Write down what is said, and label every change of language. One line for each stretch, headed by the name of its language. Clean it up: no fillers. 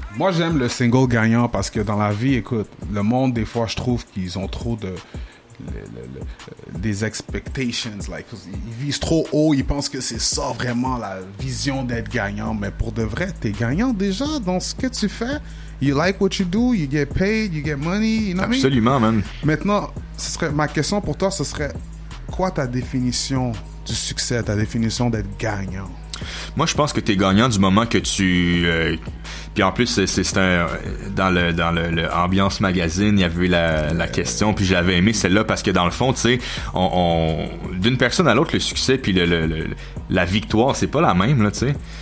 French: Moi, j'aime le single gagnant parce que dans la vie, écoute, le monde, des fois, je trouve qu'ils ont trop de... des expectations, like, ils visent trop haut, ils pensent que c'est ça vraiment la vision d'être gagnant, mais pour de vrai, t'es gagnant déjà dans ce que tu fais.
English: You like what you do, you get paid, you get money, you know what I mean?
French: Absolument, man. Maintenant, ma question pour toi, ce serait quoi ta définition du succès, ta définition d'être gagnant? Moi, je pense que t'es gagnant du moment que tu... puis en plus, c'est un... Dans le Ambiance Magazine, il y avait la question, puis je l'avais aimé celle-là, parce que dans le fond, tu sais, d'une personne à l'autre, le succès puis la victoire, c'est pas la même, là, tu sais.